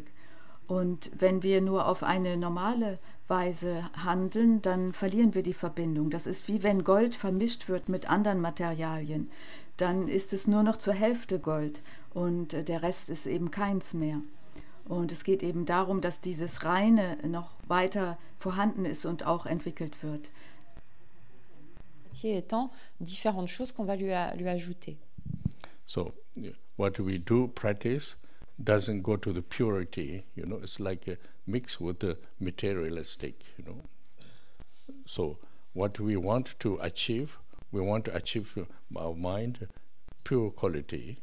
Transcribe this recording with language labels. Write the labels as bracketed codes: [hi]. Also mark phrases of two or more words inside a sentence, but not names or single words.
[de] Und wenn wir nur auf eine normale Weise handeln, dann verlieren wir die Verbindung. Das ist wie wenn Gold vermischt wird mit anderen Materialien. Dann ist es nur noch zur Hälfte Gold und der Rest ist eben keins mehr. Und es geht eben darum, dass dieses Reine noch weiter vorhanden ist und auch entwickelt wird. [fr] Étant différentes choses qu'on va lui ajouter. [en] So, what we do practice doesn't go to the purity, it's like a mix with the materialistic, So what we want to achieve our mind pure quality.